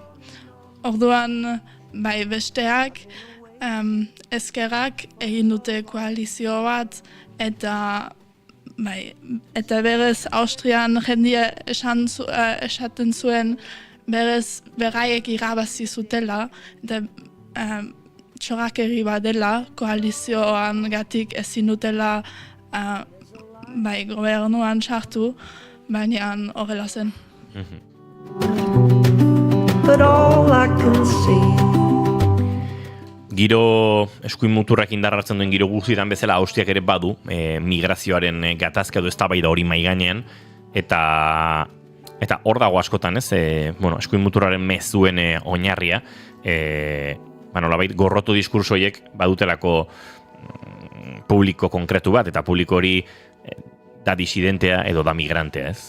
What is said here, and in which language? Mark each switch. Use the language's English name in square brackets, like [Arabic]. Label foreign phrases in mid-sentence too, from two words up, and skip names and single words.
[Basque] Orduan, bai, besteak ezkerrak egin dute koalizio bat, eta berez Austrian jendia esaten zuen berez beraiek irabazi zutela, eta txorakeri bat dela, koalizioan gatik ezin dutela bai, gobernuan sartu, baina horrela zen. [English] But all I can see [Basque] Giro eskuin muturrak indarratzen duen giro guztietan bezala Austriak ere badu, migrazioaren gatazka edo eztabaida hori mahai gainean, eta hor dago askotan, ez? Eskuin muturraren mezuen oinarria, nolabait gorrotu diskurso horiek badutelako publiko konkretu bat, eta publiko hori da disidentea edo da migrantea, ez?